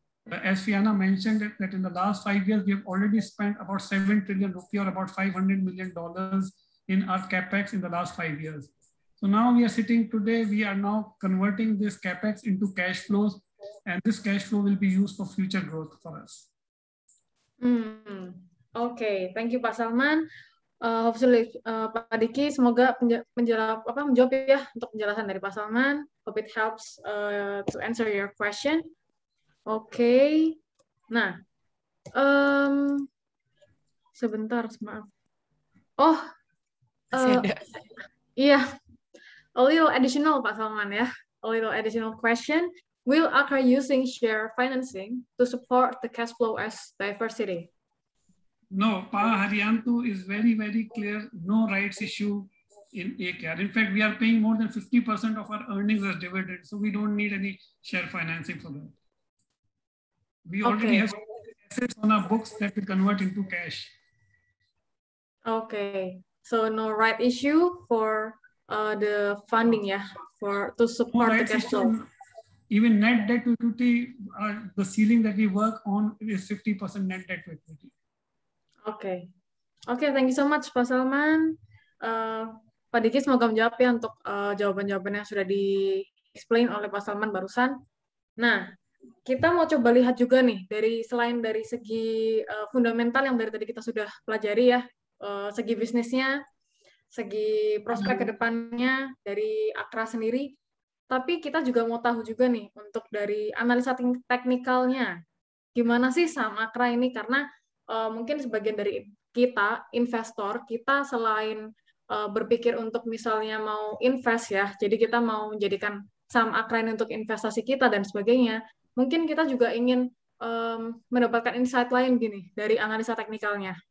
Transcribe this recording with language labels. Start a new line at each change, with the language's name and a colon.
English: As Fiana mentioned, that in the last 5 years, we have already spent about 7 trillion rupiah, or about $500 million in our CapEx in the last 5 years. So now we are sitting today, we are now converting this CapEx into cash flows, and this cash flow will be used for future growth for us. Okay, thank you Pak Salman. Hopefully
Indonesian: Pak Diki, semoga menjawab ya untuk penjelasan dari Pak Salman.
English: Hope it helps to answer your question.
Indonesian: Oke, nah, sebentar, maaf.
English: Iya, a little additional, Pak Salman ya, a little additional question. Will Akra using share financing to support the cash flow as diversity? No, Pa Haryanto is very, very clear, no rights issue in AKR. In fact, we are paying more than 50% of our earnings as dividend, so we don't need any share financing for that. We already have assets on our books that we convert into cash. Okay, so no right issue for the funding, yeah, to support the cash flow. even net debt to equity, the ceiling that we work on is 50% net debt to equity. Oke, thank you so much Pak Salman.
Indonesian: Pak Diki semoga menjawab ya untuk jawaban-jawaban yang sudah di-explain oleh Pak Salman barusan. Nah, kita mau coba lihat juga nih selain dari segi fundamental yang dari tadi kita sudah pelajari ya, segi bisnisnya, segi prospek ke depannya dari Akra sendiri, tapi kita juga mau tahu juga nih untuk dari analisa teknikalnya, gimana sih saham Akra ini, karena mungkin sebagian dari kita, investor, kita selain berpikir untuk misalnya mau invest ya, jadi kita mau menjadikan saham Akra ini untuk investasi kita dan sebagainya, mungkin kita juga ingin mendapatkan insight lain gini dari analisa teknikalnya.